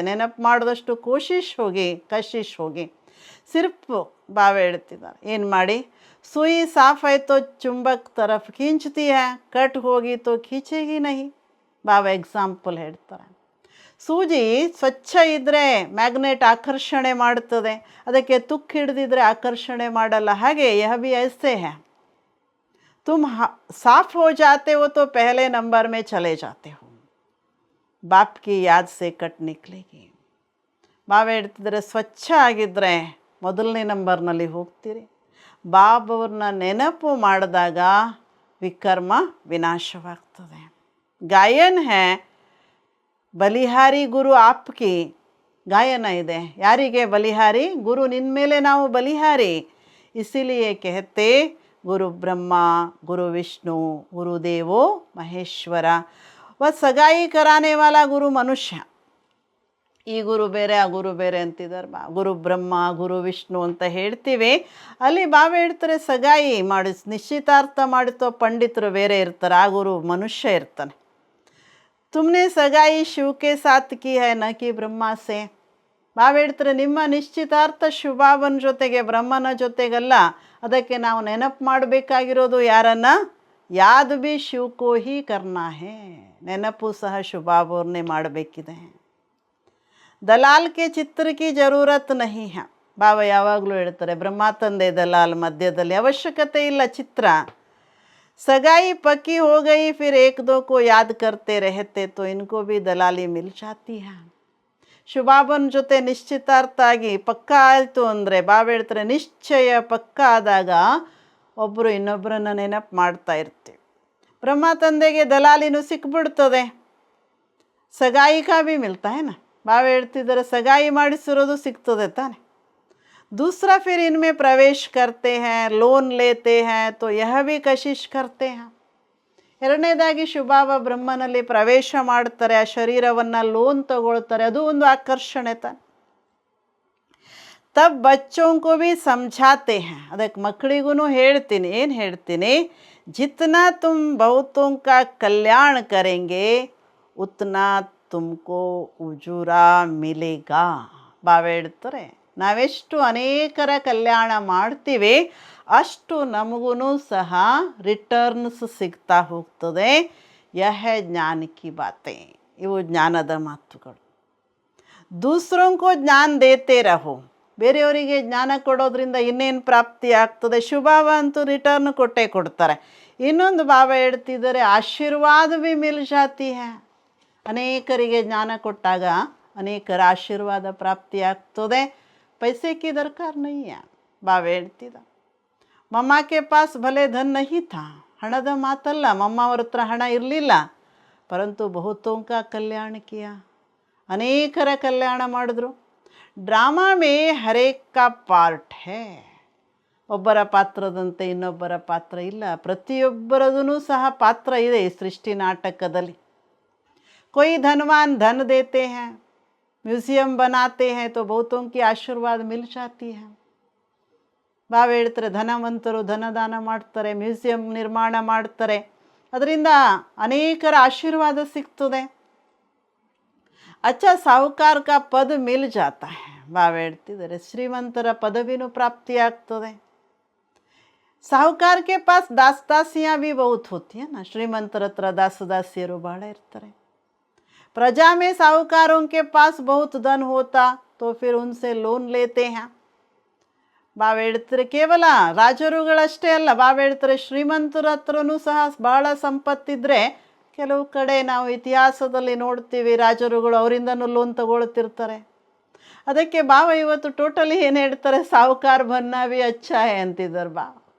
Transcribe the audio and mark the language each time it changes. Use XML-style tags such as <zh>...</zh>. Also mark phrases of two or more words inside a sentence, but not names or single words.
<kn>ನೆನಪು ಮಾಡಿದಷ್ಟು ಕಶಿಶ್ ಹೋಗಿ ಸಿರ್ಫ್ ಬಾಬಾ ಹೇಳ್ತಿದ್ದಾರೆ ಏನು ಮಾಡಿ</kn> <hi>सुई साफ़</hi> <kn>ಆಯ್ತೋ</kn> <hi>चुंबक तरफ़ खींचती है, कट होगी तो खींचेगी नहीं.</hi> <kn>ಬಾಬಾ ಎಕ್ಸಾಂಪಲ್ ಹೇಳ್ತಾರೆ ಸೂಜಿ ಸ್ವಚ್ಛ ಇದ್ದರೆ ಮ್ಯಾಗ್ನೆಟ್ ಆಕರ್ಷಣೆ ಮಾಡ್ತದೆ, ಅದಕ್ಕೆ ತುಕ್ಕು ಹಿಡಿದಿದ್ರೆ ಆಕರ್ಷಣೆ ಮಾಡಲ್ಲ.</kn> <hi>ಹಾಗೆ यह भी ऐसे है, तुम साफ हो जाते हो तो पहले नंबर में चले जाते हो, बाप की याद से कट निकलेगी.</hi> <kn>ಬಾಬಾ ಹೇಳ್ತಿದ್ರೆ ಸ್ವಚ್ಛ ಆಗಿದ್ದರೆ ಮೊದಲನೇ ನಂಬರ್ನಲ್ಲಿ ಹೋಗ್ತೀರಿ. ಬಾಬವ್ರನ್ನ ನೆನಪು ಮಾಡಿದಾಗ ವಿಕರ್ಮ ವಿನಾಶವಾಗ್ತದೆ.</kn> <hi>गायन है बलिहारी गुरु आपकी.</hi> <kn>ಗಾಯನ ಇದೆ ಯಾರಿಗೆ ಬಲಿಹಾರಿ, ಗುರು ನಿನ್ನ ಮೇಲೆ ನಾವು ಬಲಿಹಾರಿ.</kn> <hi>ಇಸಿಲಿಯೇ कहते गुरु ब्रह्मा गुरु विष्णु गुरुदेवो महेश्वर. वह सगाई कराने वाला गुरु मनुष्य.</hi> <kn>ಈ ಗುರು ಬೇರೆ ಆ ಗುರು ಬೇರೆ ಅಂತಿದ್ದಾರೆ. ಗುರು ಬ್ರಹ್ಮ ಗುರು ವಿಷ್ಣು ಅಂತ ಹೇಳ್ತೀವಿ. ಅಲ್ಲಿ ಬಾಬಾ ಹೇಳ್ತಾರೆ ಸಗಾಯಿ ಮಾಡಿ ನಿಶ್ಚಿತಾರ್ಥ ಮಾಡಿತೋ ಪಂಡಿತರು ಬೇರೆ ಇರ್ತಾರೆ, ಆ ಗುರು ಮನುಷ್ಯ ಇರ್ತಾನೆ.</kn> <hi>तुमने सगाई शिवके साथ की है न कि ब्रह्मा से.</hi> <kn>ಬಾಬಾ ಹೇಳ್ತಾರೆ ನಿಮ್ಮ ನಿಶ್ಚಿತಾರ್ಥ ಶಿವಬಾಬನ ಜೊತೆಗೆ ಬ್ರಹ್ಮನ ಜೊತೆಗಲ್ಲ, ಅದಕ್ಕೆ ನಾವು ನೆನಪು ಮಾಡಬೇಕಾಗಿರೋದು ಯಾರನ್ನ,</kn> <hi>याद भी शिवको ही करना है.</hi> <kn>ನೆನಪು ಸಹ ಶಿವಬಾಬವ್ರನ್ನೇ ಮಾಡಬೇಕಿದೆ.</kn> <hi>दलाल के चित्र की ज़रूरत नहीं है.</hi> <kn>ಬಾಬಾ ಯಾವಾಗಲೂ ಹೇಳ್ತಾರೆ ಬ್ರಹ್ಮ ತಂದೆ ದಲಾಲ್ ಮಧ್ಯದಲ್ಲಿ ಅವಶ್ಯಕತೆ ಇಲ್ಲ ಚಿತ್ರ.</kn> <hi>सगाई पक्की हो गई फिर एक दो को याद करते रहते तो इनको भी दलाली मिल जाती है.</hi> <kn>ಶಿವಬಾಬನ ಜೊತೆ ನಿಶ್ಚಿತಾರ್ಥ ಆಗಿ ಪಕ್ಕ ಆಯಿತು ಅಂದರೆ ಬಾಬಾ ಹೇಳ್ತಾರೆ ನಿಶ್ಚಯ ಪಕ್ಕ ಆದಾಗ ಒಬ್ಬರು ಇನ್ನೊಬ್ಬರನ್ನ ನೆನಪು ಮಾಡ್ತಾ ಇರ್ತೀವಿ. ಬ್ರಹ್ಮ ತಂದೆಗೆ ದಲಾಲಿನೂ ಸಿಕ್ಬಿಡ್ತದೆ.</kn> <hi>सगाई का भी मिलता है ना.</hi> <kn>ಬಾಬಾ ಹೇಳ್ತಿದ್ದಾರೆ ಸಗಾಯಿ ಮಾಡಿಸಿರೋದು ಸಿಗ್ತದೆ ತಾನೆ.</kn> <hi>दूसरा फिर इनमें प्रवेश करते हैं, लोन लेते हैं तो यह भी कशिश करते हैं.</hi> <kn>ಎರಡನೇದಾಗಿ ಶಿವಬಾಬಾ ಬ್ರಹ್ಮನಲ್ಲಿ ಪ್ರವೇಶ ಮಾಡ್ತಾರೆ, ಆ ಶರೀರವನ್ನು ಲೋನ್ ತಗೊಳ್ತಾರೆ, ಅದು ಒಂದು ಆಕರ್ಷಣೆ ತಾನೆ.</kn> <hi>तब बच्चों को भी समझाते हैं.</hi> <kn>ಅದಕ್ಕೆ ಮಕ್ಕಳಿಗೂ ಹೇಳ್ತೀನಿ, ಏನು ಹೇಳ್ತೀನಿ,</kn> <hi>जितना तुम बहुतों का कल्याण करेंगे उतना तुमको उजूरा मिलेगा.</hi> <kn>ಬಾಬಾ ಹೇಳ್ತಾರೆ ನಾವೆಷ್ಟು ಅನೇಕರ ಕಲ್ಯಾಣ ಮಾಡ್ತೀವಿ ಅಷ್ಟು ನಮಗೂ ಸಹ ರಿಟರ್ನ್ಸ್ ಸಿಗ್ತಾ ಹೋಗ್ತದೆ.</kn> <hi>यह है ज्ञान की बातें.</hi> <kn>ಇವು ಜ್ಞಾನದ ಮಾತುಗಳು.</kn> <hi>दूसरों को ज्ञान देते रहो.</hi> <kn>ಬೇರೆಯವರಿಗೆ ಜ್ಞಾನ ಕೊಡೋದ್ರಿಂದ ಇನ್ನೇನು ಪ್ರಾಪ್ತಿ ಆಗ್ತದೆ? ಶುಭಾವ ಅಂತೂ ರಿಟರ್ನ್ ಕೊಟ್ಟೇ ಕೊಡ್ತಾರೆ. ಇನ್ನೊಂದು ಬಾಬಾ ಹೇಳ್ತಿದ್ದಾರೆ,</kn> <hi>आशीर्वाद भी मिल जाती है.</hi> <kn>ಅನೇಕರಿಗೆ ಜ್ಞಾನ ಕೊಟ್ಟಾಗ ಅನೇಕರ ಆಶೀರ್ವಾದ ಪ್ರಾಪ್ತಿ ಆಗ್ತದೆ.</kn> <hi>पैसे की दरकार नहीं है.</hi> <kn>ಬಾಬಾ ಹೇಳ್ತಿದ್ದ,</kn> <hi>मम्माके पास भले धन नहीं था.</hi> <kn>ಹಣದ ಮಾತಲ್ಲ, ಮಮ್ಮವ್ರ ಹತ್ರ ಹಣ ಇರಲಿಲ್ಲ,</kn> <hi>परन्तु बहुतोंका कल्याण किया,</hi> <kn>ಅನೇಕರ ಕಲ್ಯಾಣ ಮಾಡಿದ್ರು.</kn> <hi>ड्रामा में हरेक का पार्ट है.</hi> <kn>ಒಬ್ಬರ ಪಾತ್ರದಂತೆ ಇನ್ನೊಬ್ಬರ ಪಾತ್ರ ಇಲ್ಲ, ಪ್ರತಿಯೊಬ್ಬರದೂ ಸಹ ಪಾತ್ರ ಇದೆ ಈ ಸೃಷ್ಟಿ ನಾಟಕದಲ್ಲಿ.</kn> <hi>कोई धनवान धन देते हैं, म्यूज़ियम बनाते हैं तो बहुतों की आशीर्वाद मिल जाती है.</hi> <kn>ಬಾಬಾ ಹೇಳ್ತಾರೆ, ಧನವಂತರು ಧನದಾನ ಮಾಡ್ತಾರೆ, ಮ್ಯೂಸಿಯಂ ನಿರ್ಮಾಣ ಮಾಡ್ತಾರೆ, ಅದರಿಂದ ಅನೇಕರ ಆಶೀರ್ವಾದ ಸಿಗ್ತದೆ.</kn> <hi>अच्छा साहूकार का पद मिल जाता है.</hi> <kn>ಬಾಬಾ ಹೇಳ್ತಿದ್ದಾರೆ, ಶ್ರೀಮಂತರ ಪದವಿನೂ ಪ್ರಾಪ್ತಿ ಆಗ್ತದೆ.</kn> <hi>साहूकार के पास दास दासियाँ भी बहुत होती है ना.</hi> <kn>ಶ್ರೀಮಂತರ ಹತ್ರ ದಾಸದಾಸಿಯರು ಭಾಳ ಇರ್ತಾರೆ.</kn> <hi>प्रजा में साहूकारों के पास बहुत धन होता तो फिर उनसे लोन लेते हैं.</hi> <kn>ಬಾಬಾ ಹೇಳ್ತಾರೆ, ಕೇವಲ ರಾಜರುಗಳಷ್ಟೇ ಅಲ್ಲ, ಬಾಬಾ ಹೇಳ್ತಾರೆ ಶ್ರೀಮಂತರ ಹತ್ರನೂ ಸಹ ಭಾಳ ಸಂಪತ್ತಿದ್ರೆ ಕೆಲವು ಕಡೆ ನಾವು ಇತಿಹಾಸದಲ್ಲಿ ನೋಡ್ತೀವಿ, ರಾಜರುಗಳು ಅವರಿಂದನೂ ಲೋನ್ ತಗೊಳ್ತಿರ್ತಾರೆ. ಅದಕ್ಕೆ ಬಾಬಾ ಇವತ್ತು ಟೋಟಲಿ ಏನು ಹೇಳ್ತಾರೆ,</kn> <hi>साहूकार बनना भी अच्छा है</hi> <kn>ಅಂತಿದ್ದಾರೆ ಬಾ.</kn>